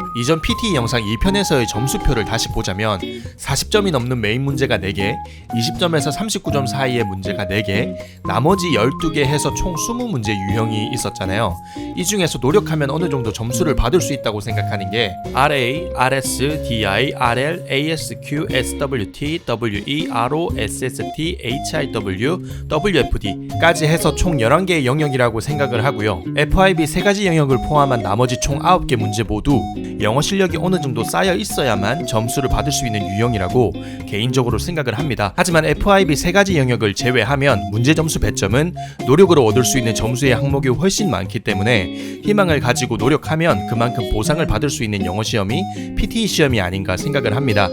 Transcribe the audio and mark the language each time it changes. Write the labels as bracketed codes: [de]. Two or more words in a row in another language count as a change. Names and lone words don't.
[ko] 이전 PTE 영상 2편에서의 점수표를 다시 보자면 40점이 넘는 메인 문제가 4개, 20점에서 39점 사이의 문제가 4개, 나머지 12개 해서 총 20문제 유형이 있었잖아요. 이 중에서 노력하면 어느 정도 점수를 받을 수 있다고 생각하는 게 RA, RS, DI, RL, ASQ, SWT, WE, RO, SST, HIW, WFD까지 해서 총 11개의 영역이라고 생각을 하고요. FIB 3가지 영역을 포함한 나머지 총 9개 문제 모두 영어 실력이 어느 정도 쌓여 있어야만 점수를 받을 수 있는 유형이라고 개인적으로 생각을 합니다. 하지만 FIB 3가지 영역을 제외하면 문제 점수 배점은 노력으로 얻을 수 있는 점수의 항목이 훨씬 많기 때문에 희망을 가지고 노력하면 그만큼 보상을 받을 수 있는 영어 시험이 PTE 시험이 아닌가 생각을 합니다.